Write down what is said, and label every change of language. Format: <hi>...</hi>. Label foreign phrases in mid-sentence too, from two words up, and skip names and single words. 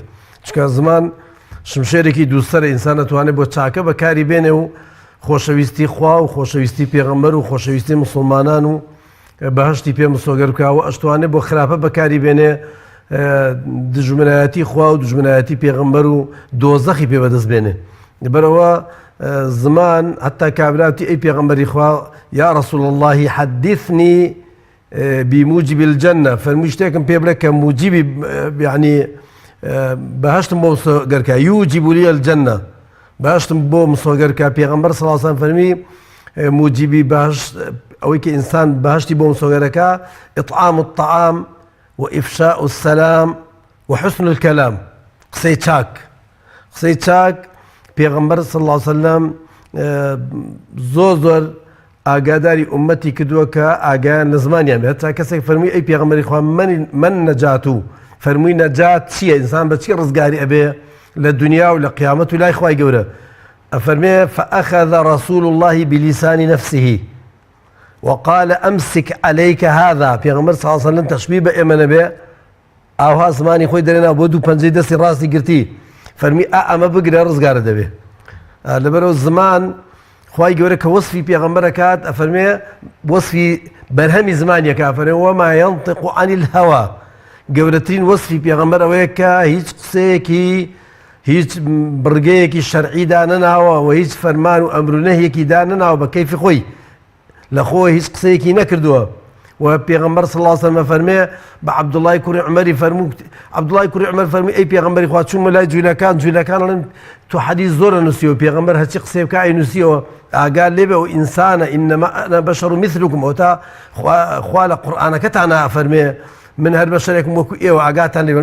<ckb>چکە زمان شمشێرێکی دووسەرە ئینسان ئەتوانێت بۆ چاکە بەکاری بێنێ و خۆشەویستی خوا و خۆشەویستی پێغەمبەر و خۆشەویستی موسڵمانان و بەهشتی پێ مسۆگەر بکاوە، ئەشتوانێت بۆ خراپە بەکاری بێنێ دژمنایەتی خوا و دژمنایەتی پێغەمبەر و دۆزەخی پێ بەدەست بێنێ. بەرەوە زمان حتا کابراوتی ئەی پێغەمبەری خوا</ckb> <ar>یا رسول الله حدثني بموجب الجنة،</ar> <ckb>فەرمووی شتێکم پێ بڵێ کە موجبی یعنی بەهشتم بۆ مسۆگەرکە،</ckb> <ar>یوجب لي الجنة،</ar> <ckb>باشتم بۆ مسۆگەرکە. پێغەمبەر</ckb> <ar>صلی الله علیه وسلم</ar> <ckb>فەرمی موجبی بەهشت ئەوەی کە ئینسان بەهشتی بۆ مسۆگەرەکە</ckb> <ar>ئیطعام الطعام وإفشاء السلام وحسن الكلام،</ar> <ckb>قسەی چاک. قسەی چاک پێغەمبەر</ckb> <ar>صلی الله علیه وسلم</ar> <ckb>زۆر ئاگاداری ئومەتی کردووە کە ئاگایان لە زمانیان بێت. تا کەسێک فەرمووی ئەی پێغەمبەری خوا من نەجات و فەرمووی نەجات چییە؟ ئینسان بە چی ڕزگاری ئەبێ لە دنیا و لە قیامەت و لای خوای گەورە؟ ئەفەرمێ</ckb> <ar>فأخذ رسول الله بلسان نفسه وقال أمسك عليك هذا.</ar> <ckb>پێغەمبەر</ckb> <ar>صلی الله علیه وسلم</ar> <ckb>تەشبیه بە ئێمە نەبێ، ئاوا زمانی خۆی دەرێنا بۆ دوو پەنجەی دەستی ڕاستی گرتی، فەرمی ئەمە بگرە ڕزگارە دەبێ. لەبەرەوە زمان خوای گەورە کە وەسفی پێغەمبەرەکات ئەفەرمێ وەسفی بەرهەمی زمانیەکە، ئەفەرمێ</ckb> <ar>وما ينطق عن الهوى.</ar> <ckb>گەورەترین وەسفی پێغەمبەر ئەوەیە کە هیچ قسەیەکی هیچ بڕگەیەکی شەرعیدا نەناوە و هیچ فەرمان و ئەمر و نەهیەکیدا نەناوە بە کەیفی خۆی، لە خۆی هیچ قسەیەکی نەکردووە. و پێغەمبەر</ckb> <ar>صلی الله علیه وسلم</ar> <ckb>فەرمێ بە عەبدوڵای کوڕی عومەری فەرموو، عەبدوڵای کوڕی عومەر فەرمووی ئەی پێغەمبەری خوا چوومە لای جوولەکان ئەڵێن تۆ حەدیث زۆرە نووسیوە، پێغەمبەر هەرچی قسەی بکە ئەینووسیەوە، ئاگار لێبێ و ئینسانە</ckb> <ar>ئینەما ئەنا بەشەڕ مثلکم،</ar> <ckb>ئەوتا خوا لە قورئانەکەتانە فەرمێ من هەر بەشەرێکم وەکو ئێوە، ئاگاتان لێبێ.</ckb>